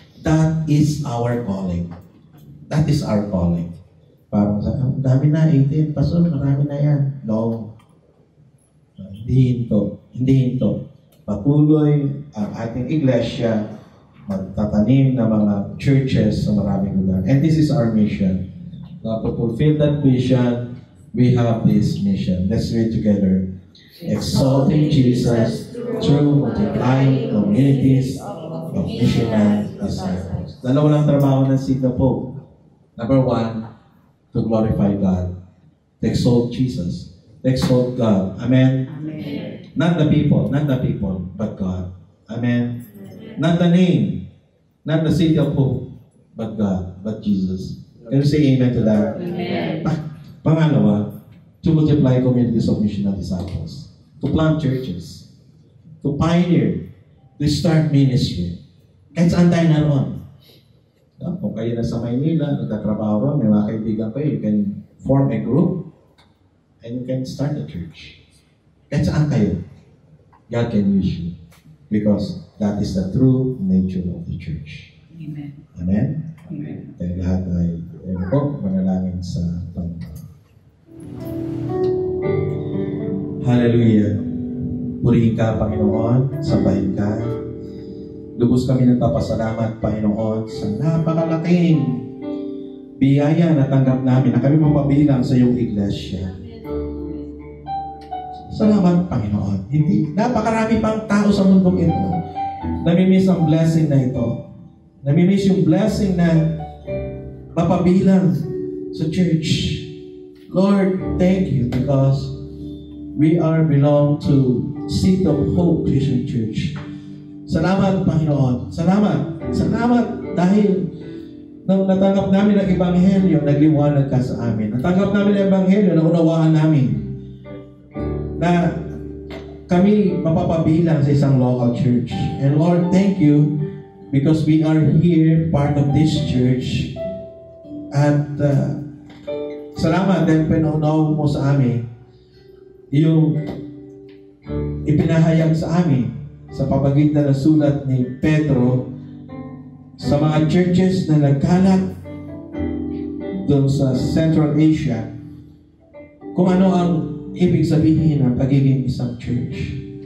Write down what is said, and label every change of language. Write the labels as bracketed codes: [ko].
[en] That is our calling. That is our calling. [tl] Parang dami na, 18, pastor, marami na yan. No. Hindi hinto. Patuloy ang ating iglesia magtatanim ng mga churches sa maraming lugar. [en] And this is our mission. Now, to fulfill that vision, we have this mission. Let's read together. Exalting Jesus through multiplying communities of missional disciples. [tl] Dalawa lang trabaho ng Seed of Hope. [en] Number one, to glorify God. To exalt Jesus. To exalt God. Amen? Amen. Not the people, but God. Amen? Not the name, not the Seed of Hope, but God, but Jesus. Can you say amen to that? Amen. Pangalawa, to multiply communities of missional disciples, to plant churches, to pioneer, to start ministry. [tl] Kahit saan tayo naroon. Kung kayo na sa Maynila, nagtatrabaho ron, may mga kaibigan kayo, [en] you can form a group and you can start a church. [tl] Kahit saan kayo, [en] God can use you because that is the true nature of the church. Amen. Amen? Amen. [tl] Kaya lahat ay manalangin sa Panginoon. Hallelujah. Purihin ka, Panginoon. Sambahin ka. Lubos kami nagpapasalamat, Panginoon, sa napakalaking biyaya na tanggap namin na kami mapabilang sa iyong iglesia. Salamat, Panginoon. Napakarami pang tao sa mundong ito. Namimiss ang blessing na ito. Namimiss yung blessing na mapabilang sa church. [en] Lord, thank you because we belong to Seed of Hope Christian Church. [tl] Salamat, Panginoon. Salamat. Salamat dahil nung natanggap namin ang Ebanghelyo, nagliwanag ka sa amin. Natanggap namin ang Ebanghelyo, naunawaan namin na kami mapapabilang sa isang local church. [en] And Lord, thank you because we are here, part of this church. [tl] At salamat dahil pinaunaw mo sa amin yung ipinahayag sa amin sa pamagitan ng sulat ni Pedro sa mga churches na nagkalat doon sa Central Asia kung ano ang ibig sabihin ng pagiging isang church.